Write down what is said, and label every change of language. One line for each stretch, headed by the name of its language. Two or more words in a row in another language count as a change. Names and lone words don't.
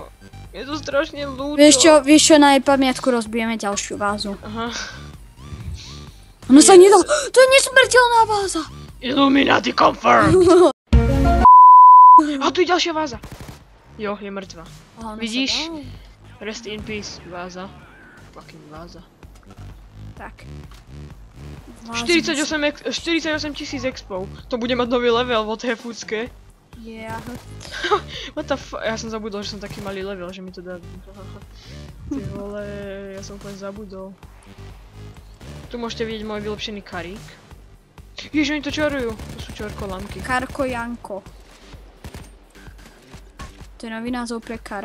Slovak: Je to strašne ľúto. Vieš čo, na jej pamiatku rozbijeme ďalšiu vázu. Aha. Ono sa nedalo. To je nesmrteľná váza.
English: Illuminati confirmed.
Slovak: A tu je ďalšia váza. Jo, je mŕtva. Vidíš?
English: Rest in peace, váza.
Slovak: Fucking váza. Tak. 48 000 expov. To bude mať nový level,
English: what the fucké. Yeah. What the fuck?
Slovak: Ja som zabudol, že som taký malý level, že mi to dá... Ty vole, ja som úplne zabudol. Tu môžete vidieť môj vylepšený karík. Ježiš, oni to čarujú. To sú čorkolamky. Karko Janko. To je nový názov pre Kar.